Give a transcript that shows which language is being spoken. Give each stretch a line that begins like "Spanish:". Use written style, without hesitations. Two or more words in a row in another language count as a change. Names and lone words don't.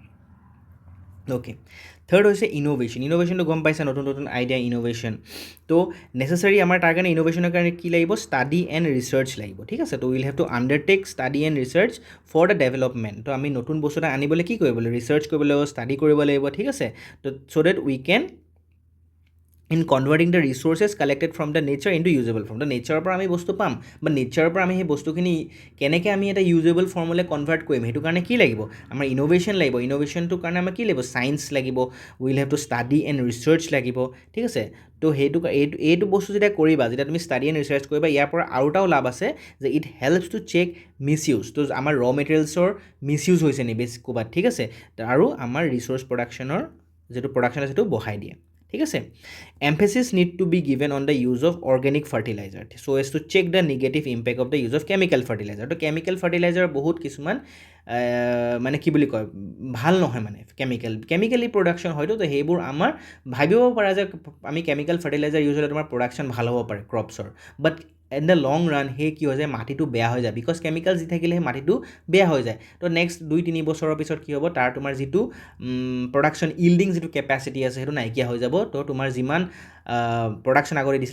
Assamese: অ'কে থাৰ্ড হৈছে ইন'ভেশ্যনটো গম পাইছা নতুন নতুন আইডিয়া ইন'ভেশ্যন তো নেচেচাৰী আমাৰ তাৰ কাৰণে ইন'ভেশ্যনৰ কাৰণে কি লাগিব
English: study and research
Assamese: লাগিব ঠিক আছে তো
English: will have to undertake study and research for the development
Assamese: তো আমি নতুন বস্তু এটা আনিবলৈ কি কৰিব লাগিব ৰিচাৰ্চ কৰিব লাগিব ষ্টাডি কৰিব লাগিব ঠিক আছে তো
English: so that we can in converting the resources collected from the nature into usable form.
Assamese: তো নেচাৰৰ পৰা আমি বস্তু পাম বা নেচাৰৰ পৰা আমি সেই বস্তুখিনি কেনেকৈ আমি এটা
English: usable form
Assamese: কনভাৰ্ট কৰিম সেইটো কাৰণে কি লাগিব আমাৰ ইন'ভেশ্যন লাগিব ইন'ভেশ্যনটোৰ কাৰণে আমাৰ কি লাগিব ছায়েন্স লাগিব
English: will have to study and research
Assamese: লাগিব ঠিক আছে তো এইটো বস্তু যেতিয়া কৰিবা যেতিয়া তুমি ষ্টাডি এণ্ড ৰিচাৰ্চ কৰিবা ইয়াৰ পৰা আৰু এটাও লাভ আছে যে
English: it helps to check misuse
Assamese: তো আমাৰ
English: raw materials misuse
Assamese: হৈছে নি বেছি ক'ৰবাত ঠিক আছে আৰু আমাৰ
English: research production
Assamese: যিটো প্ৰডাকশ্যন আছে সেইটো বঢ়াই দিয়ে ঠিক আছে
English: emphasis need to be given on the use of organic fertilizer so as to check the negative impact of the use of chemical fertilizer
Assamese: তো
English: chemical fertilizer
Assamese: বহুত কিছুমান মানে কি বুলি কয় ভাল নহয় মানে কেমিকেলি প্ৰডাকশ্যন হয়তো তো সেইবোৰ আমাৰ ভাবিব পৰা যে আমি
English: chemical fertilizer use
Assamese: হ'লে তোমাৰ প্ৰডাকশ্যন ভাল হ'ব পাৰে ক্ৰপছৰ
English: but in the long run
Assamese: সেই কি হৈ যায় মাটিটো বেয়া হৈ যায়
English: because chemical
Assamese: যি থাকিলে সেই মাটিটো বেয়া হৈ যায় তো নেক্সট 2-3 বছৰৰ পিছত কি হ'ব তাৰ তোমাৰ যিটো
English: production yielding
Assamese: যিটো কেপাচিটি আছে সেইটো নাইকিয়া হৈ যাব তো তোমাৰ যিমান প্ৰডাকশ্যন আগতে দিছিলে